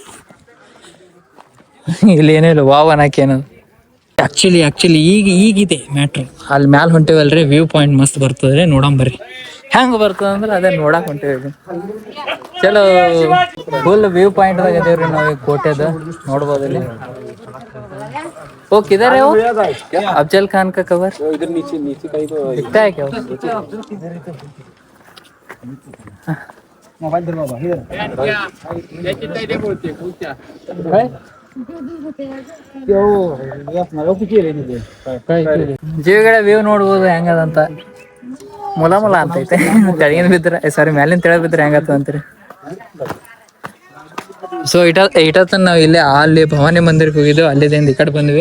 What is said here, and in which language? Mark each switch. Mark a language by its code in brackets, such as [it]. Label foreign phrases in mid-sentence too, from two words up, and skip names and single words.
[kn] ಇಲ್ಲಿ ಏನಿಲ್ಲ ವಾವ್ ಅನ್ನಕೇನದು. ಆ್ಯಕ್ಚುಲಿ ಈಗಿದೆ ಮ್ಯಾಟ್ರು. ಅಲ್ಲಿ ಮ್ಯಾಲೆ ಹೊಂಟೇವಲ್ರಿ, [en] view point [kn] ಮಸ್ತ್ ಬರ್ತದ್ರಿ. ನೋಡಂಬರ್ರಿ ಹೆಂಗೆ ಬರ್ತದೆ ಅಂದ್ರೆ ಅದೇ ನೋಡಕ್ಕೆ ಹೊಂಟೇವಿ. ಚಲೋ [en] full view [kn] ಪಾಯಿಂಟ್ದಾಗ ಇದೇವ್ರಿ ನಾವು ಕೋಟೆದ. ನೋಡ್ಬೋದು ಇಲ್ಲಿ. [hi] वो किधर है? वो अफजल खान का कवर इधर नीचे दिखता है क्या? मोबाइल धर बाबा इधर है। [kn] ಜೀವಿಗಳ ವ್ಯೂ ನೋಡ್ಬೋದು ಹೆಂಗದಂತ. ಮುಲ ಮುಲ ಅಂತೈತೆ. ತೆಳಗಿನ ಬಿದ್ರೆ ಸಾರಿ ಮ್ಯಾಲಿನ ತೆಳಗ್ ಬಿದ್ರೆ ಹೆಂಗತ್ತ ಅಂತೀರಿ. ಸೊ ಇಟತ್ತ ನಾವು ಇಲ್ಲೇ ಅಲ್ಲಿ ಭವಾನಿ ಮಂದಿರಕ್ಕೆ ಹೋಗಿದ್ದು, ಅಲ್ಲಿದಿಂದ ಈ ಕಡೆ ಬಂದ್ವಿ.